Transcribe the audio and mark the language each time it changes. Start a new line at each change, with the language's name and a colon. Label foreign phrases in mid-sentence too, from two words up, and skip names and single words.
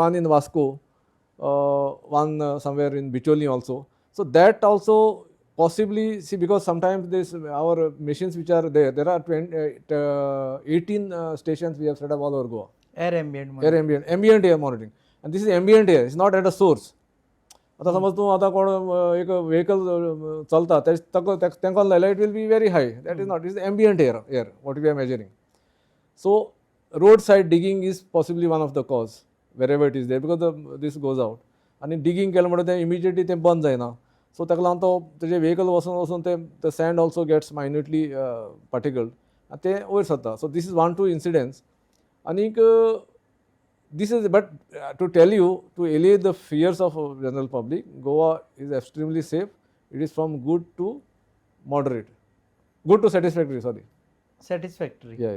English: One in Vasco, one somewhere in Bicholi also. So that also possibly, see, because sometimes this our machines which are there. There are 18 stations we have set up all over Goa. air ambient ambient air monitoring, and this is ambient air. It's not at a source.
Konkani: आता समज तूं आतां कोण एक व्हेकल चलता, तांकां लायल्यार
English: it will be very high. That is not. it is ambient air what we are measuring. So roadside digging is possibly one of the cause wherever it is there, because this goes out,
Konkani: आणि digging केलें म्हणटा तें immediately तें बंद जायना. सो ताका लागून तो तेजें व्हेकल वचून ते
English: sand also gets minutely particled,
Konkani: आनी तें वयर सरता.
English: So this is 1-2 incidents. And this is, but to tell you, to allay the fears of general public, Goa is extremely safe. It is from good to moderate, good to satisfactory. Sorry, satisfactory. Yeah.